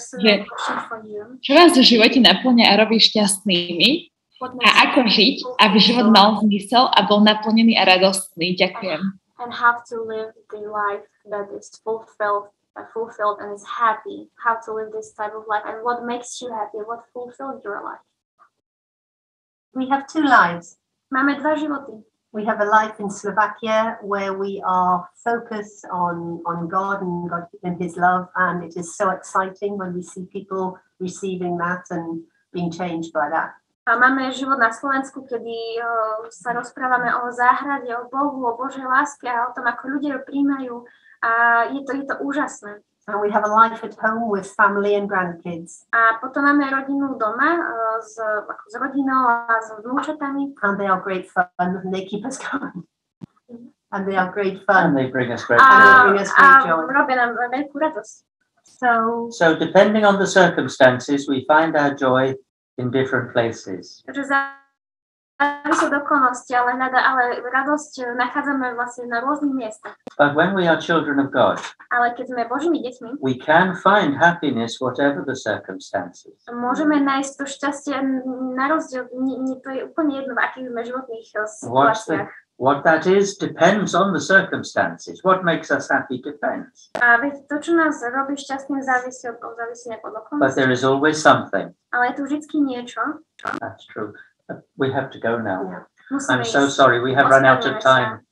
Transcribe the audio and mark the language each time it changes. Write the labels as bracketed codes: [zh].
[sk] Že, čo vás v živote naplňa a robí šťastnými? A ako žiť, aby život mal zmysel a bol naplnený a radostný? Ďakujem. [en] and have to live the life that is fulfilled and is happy. How to live this type of life and what makes you happy, what fulfills your life. We have two lives. [sk] Máme dva životy. [en] We have a life in Slovakia where we are focused on God and His love, and it is so exciting when we see people receiving that and being changed by that. [sk] A máme život na Slovensku, kedy sa rozprávame o záhrade, o Bohu, o Božej láske a o tom, ako ľudia ju príjmajú. A je to úžasné. [en] And we have a life at home with family and grandkids. [sk] A potom máme rodinu doma s rodinou a s vnúčatami. [en] And they are great fun and they keep us going. And they are great fun. And they bring us great joy. [sk] A robia nám veľkú radosť. [en] So depending on the circumstances, we find our joy in different places. [sk] Takže závisí od okolností, ale radosť nachádzame vlastne na rôznych miestach. [en] But when we are children of God, [sk] Ale keď sme Božími deťmi, [en] we can find happiness whatever the circumstances. [sk] môžeme nájsť to šťastie na rozdiel, to je úplne jedno, v akých sme životných situáciách. [en] What that is depends on the circumstances. What makes us happy depends. [sk] A veď to, čo nás robí šťastným, závisí od okolností. [en] But there is always something. [sk] Ale je tu vždycky niečo. [en] That's true. We have to go now. Yeah. I'm so sorry. We have run out of time.